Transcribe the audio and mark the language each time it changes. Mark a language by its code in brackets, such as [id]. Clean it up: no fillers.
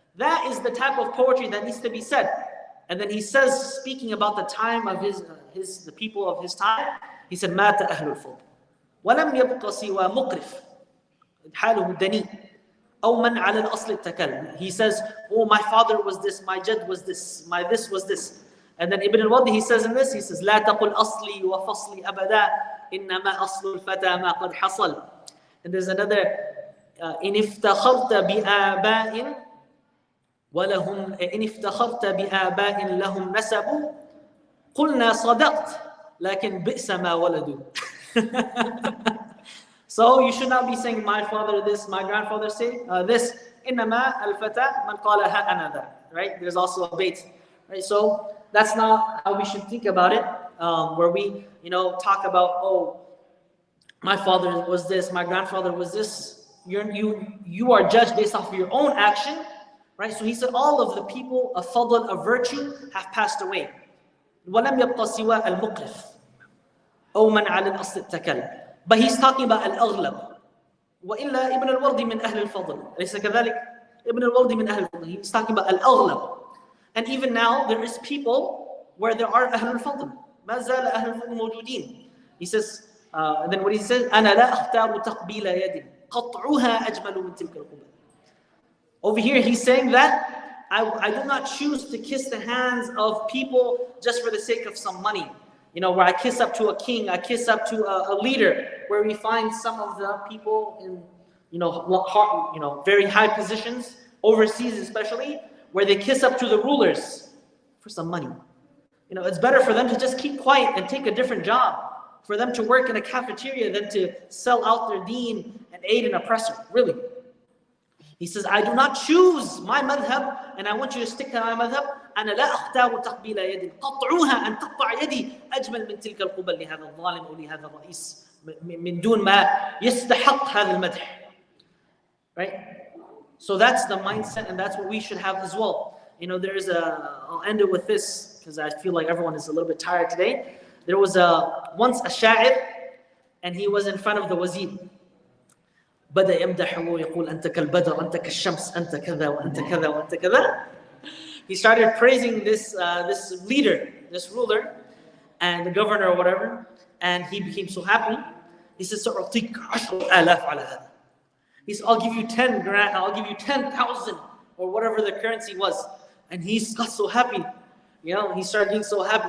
[en] That is the type of poetry that needs to be said. And then he says, speaking about the time of the people of his time, he said, [ar] مَاتَ أَهْلُ الْفَضْلِ وَلَمْ يَبْقَ سِوَى مُقْرِفٍ حَالُهُ دَنِيءٍ أَوْ مَنْ عَلَى الْأَصْلِ اتَّكَلْ. [en] He says, oh, my father was this, my jad was this, my this was this. And then Ibn al-Wardi, he says in this, he says, [ar] لَا تَقُلْ أَصْلِي وَفَصْلِي أَبَدًا إِنَّمَا أَصْلُ الْفَتَى مَا قَدْ حَصَلْ. [en] And there's another, [ar] إِنِ افْتَخَرْتَ بِآبَاءٍ وَلَهُمْ إِنِ افْتَخَرْتَ بِآبَاءٍ لَهُمْ نَسَبُ قُلْنَا صَدَقْتَ لَكِنْ بِئْسَ مَا وَلَدُوا. [en] So you should not be saying my father this, my grandfather say this. [ar] إِنَّمَا الْفَتَى مَنْ قَالَهَا أَنَا ذَا. [en] Right? There's also a bait. Right? So that's not how we should think about it. Where we, talk about, my father was this, my grandfather was this. You are judged based off of your own action, right? So he said all of the people of fadl, of virtue, have passed away. [ar] وَلَمْ يَبْقَ سِوَى الْمُقْرِفِ أو من على الأصل اتكل. [en] But he's talking about الأغلب. [ar] وإلا ابن الوردي من أهل الفضل. أليس كذلك؟ ابن الوردي من أهل الفضل. [en] He's talking about الأغلب. And even now there is people where there are أهل الفضل. [ar] ما زال أهل الفضل موجودين. [en] He says, and then what he says, [ar] أنا لا أختار تقبيل يد قطعها أجمل من تلك القبل. [en] Over here he's saying that I do not choose to kiss the hands of people just for the sake of some money. You know, where I kiss up to a king, I kiss up to a leader, where we find some of the people in, very high positions, overseas especially, where they kiss up to the rulers for some money. You know, it's better for them to just keep quiet and take a different job, for them to work in a cafeteria than to sell out their deen and aid an oppressor, really. He says, I do not choose my madhab, and I want you to stick to my madhab. [ar] أنا لا أختار تقبيل يد قطعوها أن تقطع يدي أجمل من تلك القبل لهذا الظالم أو لهذا الرئيس من دون ما يستحق هذا المدح. [en] Right? So that's the mindset, and that's what we should have as well. You know, I'll end it with this because I feel like everyone is a little bit tired today. There was once a sha'ir, and he was in front of the wazir. [ar] بدأ يمدحه ويقول أنت كالبدر أنت كالشمس أنت كذا وأنت كذا وأنت كذا. [en] He started praising this leader, this ruler, and the governor or whatever, and he became so happy. He says, [ar] سأعطيك 10,000 على هذا. [en] He said, I'll give you 10 grand, I'll give you 10,000 or whatever the currency was. And he got so happy. You know, he started getting so happy.